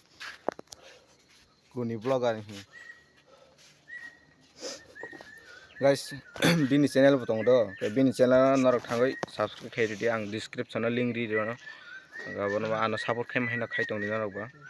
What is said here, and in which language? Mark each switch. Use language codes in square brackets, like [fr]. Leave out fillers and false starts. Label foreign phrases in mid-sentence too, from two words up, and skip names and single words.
[trp] गुनि ब्लॉगार हि गाइस बिनि चैनल बतंग दो के बिनि चैनल नरक थांगै सब्सक्राइब खाइदि आं [en] description link [trp] रि दनो गाबोन आनो सपोर्ट खाइम हैना खाइतंनि नरकबा